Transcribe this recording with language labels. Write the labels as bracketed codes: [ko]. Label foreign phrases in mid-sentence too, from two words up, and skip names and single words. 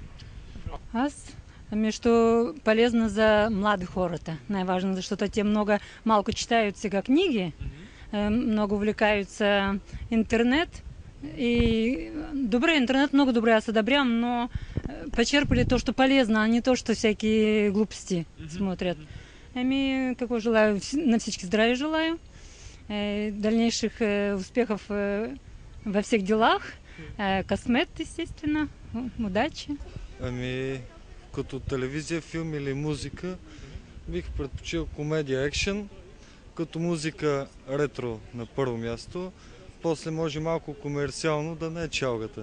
[bg] Аз? Що полезно за млади хората. Най-важно, защото те малко читают сега книги, много увлекаются интернет. И добре, интернет много добре, аз одобрям, но [ru] почерпали то, что полезно, а не то, что всякие глупости смотрят. [bg] Какво желаю? На всички здравия желаю. [ru] Дальнейших успехов во всех делах. [bg] Късмет, естествено. Удачи. Като телевизия, филм или музика, бих предпочил комедия, екшен, като музика ретро на първо място. После може малко комерциално да не е чалгата.